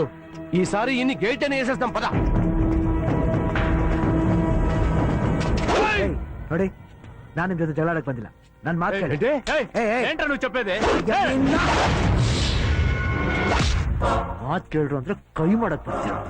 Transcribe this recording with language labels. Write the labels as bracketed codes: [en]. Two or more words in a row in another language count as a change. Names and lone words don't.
[te] ఈసారి ఇన్ని గేట్ అని వేసేస్తాం. పద [kn] ನೋಡಿ, ನಾನು ನಿಮ್ ಜೊತೆ ಜಗಳಾಡಕ್ ಬಂದಿಲ್ಲ. ನನ್ ಮಾತು [te] ఏంట్రా నువ్వు చెప్పేది? [kn] ಮಾತು ಕೇಳ್ರು ಅಂದ್ರೆ ಕೈ ಮಾಡಕ್ ಬರ್ತೀರ.